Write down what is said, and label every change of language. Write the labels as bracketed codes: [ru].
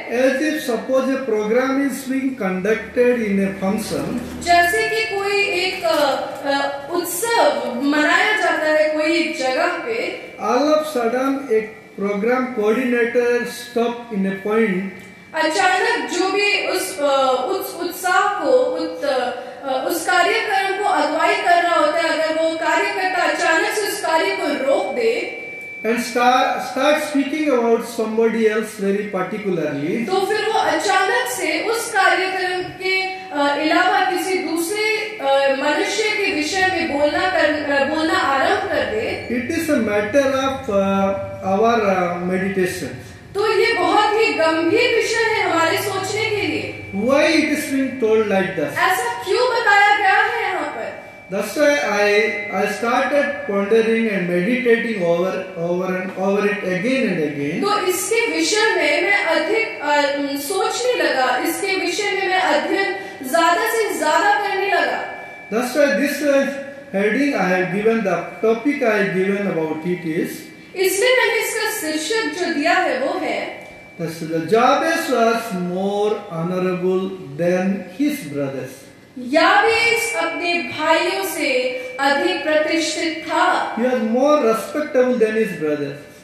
[en] As if suppose a program is being conducted in a function. [hi] जैसे कि कोई एक उत्सव मनाया जाता है कोई जगह पे. [en] All of sudden एक programme coordinator stop in a point. [hi] अचानक जो भी उस उत्साह को उस कार्यक्रम को अगुवाई कर रहा होता है, अगर वो कार्यकर्ता अचानक से उस कार्य को रोक दे [en] and start speaking about somebody else very particularly, [hi] तो फिर वो अचानक से उस कार्यक्रम के अलावा किसी दूसरे मनुष्य के विषय में बोलना आरंभ कर दे. [en] it is a matter of our meditation. [hi] तो ये बहुत ही गंभीर विषय है हमारे सोचने के लिए. [en] Why it is being told like this? [hi] ऐसा क्यों बताया गया है यहाँ पर? [en] That's why I started pondering and meditating over it again and again. [hi] तो इसके विषय में मैं अधिक सोचने लगा, इसके विषय में मैं अध्ययन ज्यादा से ज्यादा करने लगा. [en] That's why this heading I have given, the topic I have given about it is, [hi] इसलिए मैंने इसका शीर्षक जो दिया है वो है [en] the Jabez was more honorable than his brothers. [hi] याबेस अपने भाइयों से अधिक प्रतिष्ठित था. [en] He was more respectable than his brothers.